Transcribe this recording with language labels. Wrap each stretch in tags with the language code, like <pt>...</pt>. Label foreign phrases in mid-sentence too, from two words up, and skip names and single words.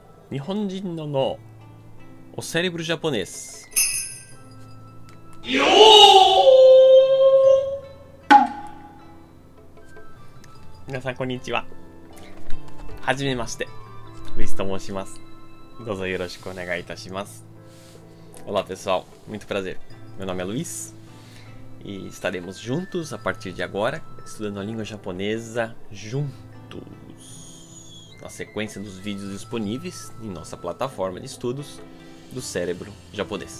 <ja>日本人の の,</ja> <pt>o cérebro japonês.</pt> <ja>みなさん こんにちは. はじめまして。 Luiz と 申します. どうぞ よろしく お願い いたします.</ja> <pt>Olá pessoal, muito prazer. Meu nome é Luiz e estaremos juntos a partir de agora, estudando a língua japonesa juntos, na sequência dos vídeos disponíveis em nossa plataforma de estudos do cérebro japonês.</pt>